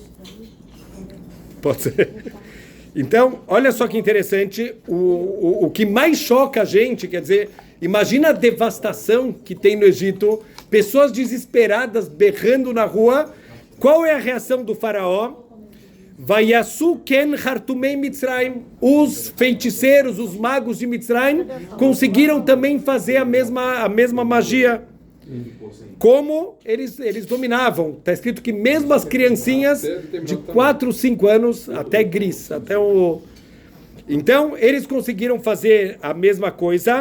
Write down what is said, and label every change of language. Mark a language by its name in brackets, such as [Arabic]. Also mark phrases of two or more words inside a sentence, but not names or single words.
[Portuguese] Pode ser. Então, olha só que interessante, o que mais choca a gente, quer dizer, imagina a devastação que tem no Egito, pessoas desesperadas berrando na rua. Qual é a reação do faraó? [Hebrew] ויעשו כן חרטומי מצרים. [Portuguese] Os feiticeiros, os magos de Mitzrayim conseguiram também fazer a mesma magia. Como eles dominavam. Está escrito que mesmo as criancinhas de 4, 5 anos, até gris, Então, eles conseguiram fazer a mesma coisa.